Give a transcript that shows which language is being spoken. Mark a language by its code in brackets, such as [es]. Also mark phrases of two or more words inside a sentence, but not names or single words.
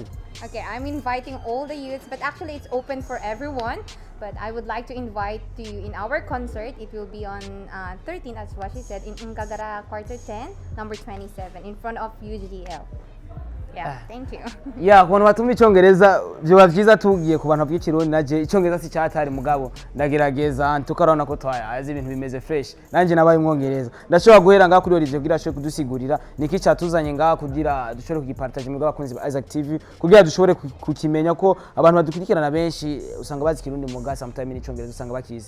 [en] Okay, I'm inviting all the youths, but actually it's open for everyone. But I would like to invite you in our concert. It will be on 13, as what she said, in Ngagara Quarter 10, number 27, in front of UGDL. Yeah, thank you. [rn] Yeah, kubantu batumva icyongereza byo bavyiza tugiye ku bantu bw'ikirundi naje icyongereza si cyatari mugabo ndagerageza tukarona ko twayazi ibintu bimeze fresh nanje nabaye mwongereza ndashobora guhera ngaho kuri Olivier kugira ashobore kudusigurira niki cyatuzanye ngaho kugira dushobore kugipartage mu bakunzi ba Isaac TV kugira dushobore kukimenya ko abantu badukurikirana benshi usanga bazi kirundi mu gasa sometimes n'icyongereza usanga bakizi.